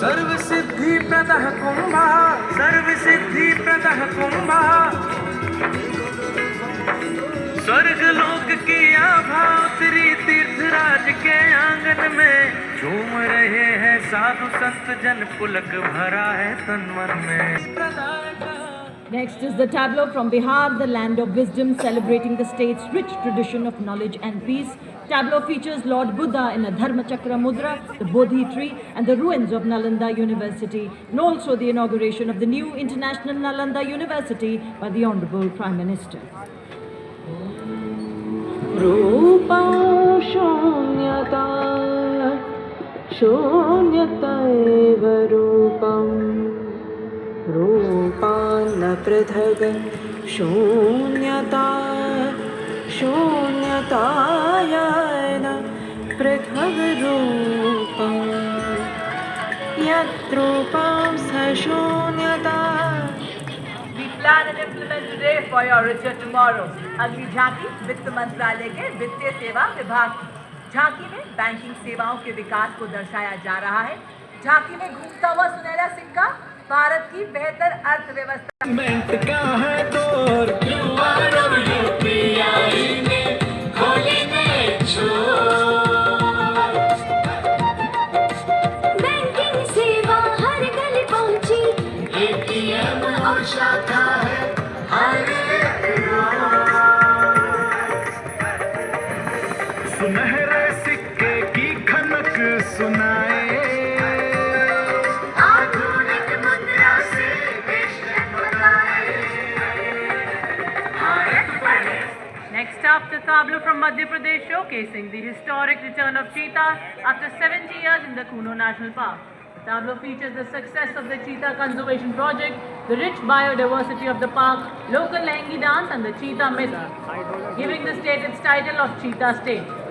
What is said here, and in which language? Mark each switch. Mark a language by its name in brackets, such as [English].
[Hindi] सर्व सिद्धि प्रदः कुंभा, सर्व सिद्धि प्रदः कुंभा, स्वर्ग लोक की आभा उतरी तीर्थराज के आंगन में, झूम रहे हैं साधु संत जन, पुलक भरा है तन मन में। [English] Next is the tableau from Bihar, the land of wisdom, celebrating the state's rich tradition of knowledge and peace. Tableau features Lord Buddha in a Dharma Chakra mudra, the Bodhi tree, and the ruins of Nalanda University, and also the inauguration of the new International Nalanda University by the Honorable Prime Minister. [Sanskrit] रूपा शून्यता शून्यत एव रूपम् रूपान्न पृथग् शून्यता शून्यताय न पृथग् रूपम् यद्रूपं स शून्यता। [English] We plan and implement today for your richer tomorrow. [Hindi] अगली झांकी वित्त मंत्रालय के वित्तीय सेवा विभाग की। झांकी में बैंकिंग सेवाओं के विकास को दर्शाया जा रहा है। झांकी में घूमता हुआ सुनहरा सिक्का भारत की बेहतर अर्थव्यवस्था। बैंकिंग सेवा हर गली पहुंची, एटीएम और शाखा है हर एक सुनहरे सिक्के की खनक सुनाए, आधुनिक मुद्रा से देश जगमगाए। [English] Next up, the tableau from Madhya Pradesh showcasing the historic return of cheetahs after 70 years in the Kuno National Park. The tableau features the success of the cheetah conservation project, the rich biodiversity of the park, local Lehengi dance and the cheetah myth, giving the state its title of Cheetah State.